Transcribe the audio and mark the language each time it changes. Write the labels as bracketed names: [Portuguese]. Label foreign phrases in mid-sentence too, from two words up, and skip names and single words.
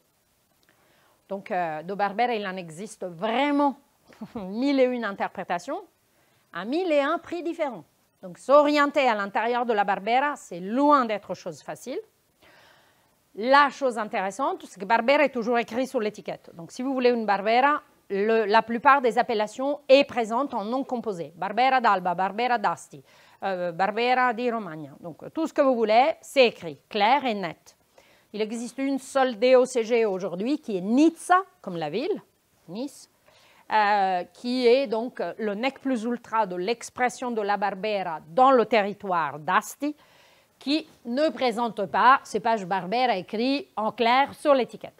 [French] Donc, de Barbera, il en existe vraiment 1001 interprétations, à 1001 prix différents. Donc, s'orienter à l'intérieur de la Barbera, c'est loin d'être chose facile. La chose intéressante, c'est que Barbera est toujours écrit sur l'étiquette. Donc, si vous voulez une Barbera, la plupart des appellations est présente en nom composé. Barbera d'Alba, Barbera d'Asti, Barbera di Romagna. Donc, tout ce que vous voulez, c'est écrit, clair et net. Il existe une seule DOCG aujourd'hui qui est Nizza, comme la ville, Nice, qui est donc le nec plus ultra de l'expression de la Barbera dans le territoire d'Asti, qui ne présente pas cépage Barbera écrit en clair sur l'étiquette.